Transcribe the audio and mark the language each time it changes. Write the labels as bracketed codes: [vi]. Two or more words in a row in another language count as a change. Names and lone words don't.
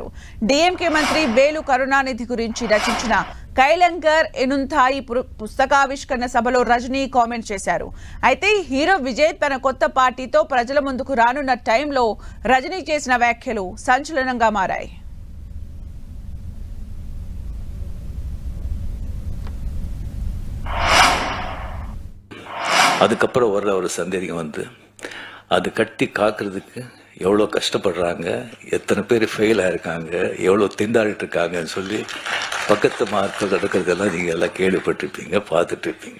[te] డీఎంకే మంత్రి వేలు కరుణానిధి గురించి రచించిన కైలంగర్ ఎనుంథాయి పుస్తకావిష్కరణ సభలో రజనీ కామెంట్ చేశారు. అయితే హీరో విజయ్ తన కొత్త పార్టీతో ప్రజల ముందుకు రానున్న టైంలో రజనీ చేసిన వ్యాఖ్యలు సంచలనంగా మారాయి. [ta] அதுக்கப்புறம் வர்ற ஒரு சந்தேகம் வந்து அது கட்டி காக்கிறதுக்கு எவ்வளோ கஷ்டப்படுறாங்க, எத்தனை பேர் ஃபெயில் ஆயிருக்காங்க, எவ்வளோ திண்டாடிட்டு இருக்காங்கன்னு சொல்லி பக்கத்து மார்க்கள் நடக்கிறதெல்லாம் நீங்கள் எல்லாம் கேள்விப்பட்டிருப்பீங்க, பார்த்துட்டு இருப்பீங்க.